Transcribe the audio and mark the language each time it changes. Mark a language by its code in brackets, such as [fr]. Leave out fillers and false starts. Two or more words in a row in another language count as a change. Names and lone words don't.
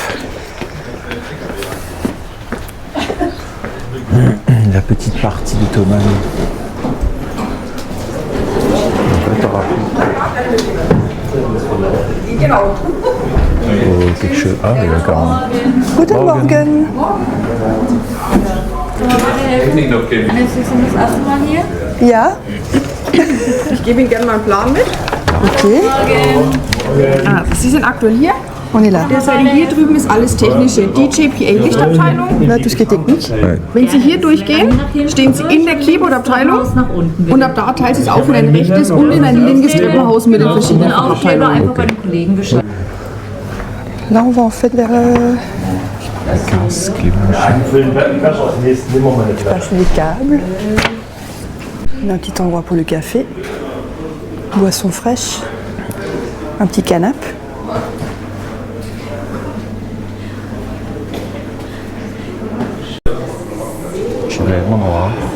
[fr] La petite partie de Thomann. Oh, quelque chose. Ah, il y a quand même. [de] Guten Morgen. Sie sind das erste Mal hier? Ja. Ich gebe Ihnen gerne mal einen Plan mit. Okay. Also, Sie sind aktuell hier. [fr] On est là. [de] Der Seite hier drüben ist alles technische DJ, PA, Lichtabteilung. [fr] Là, tout ce qui est technique. [de] Wenn Sie hier durchgehen, stehen Sie in der Keyboard-Abteilung und ab da teilt sich auf in ein rechtes und in ein linkes Treppenhaus mit den verschiedenen Abteilungen. Einfach bei den Kollegen Bescheid. [fr] Là, on va en fait vers les casques, les machins. Passe les câbles. On a un petit endroit pour le café. Boisson fraîche. Un petit canapé. Je suis vraiment noir.